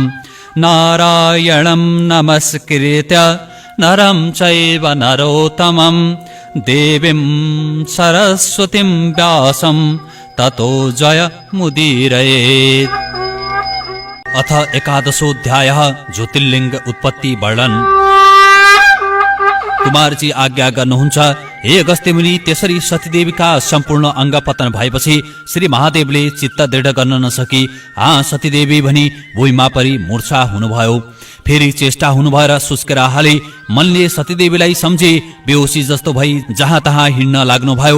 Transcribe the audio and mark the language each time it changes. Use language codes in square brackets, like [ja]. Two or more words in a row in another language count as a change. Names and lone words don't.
[sa] नारायणं नमस्कृत्य नरं चैव नरोत्तमं देवीं सरस्वतीं व्यासं ततो जयमुदीरयेत्। अथ एकादशोऽध्यायः ज्योतिर्लिङ्ग उत्पत्ति वर्णन। [ne] कुमारजी आज्ञा गर्नुहुन्छ, हे अगस्त्य मुनि, त्यसरी सतीदेवीका सम्पूर्ण अंग पतन भएपछि श्री महादेवले चित्त दृढ गर्न नसकी सतीदेवी भनी भुइँमा परी मूर्छा हुनुभयो। फेरि चेष्टा हुनुभयो र सुस्केर हाले मनले सतीदेवीलाई सम्झे बेहोसी जस्तो भई जहाँ तहाँ हिँड्न लाग्नुभयो।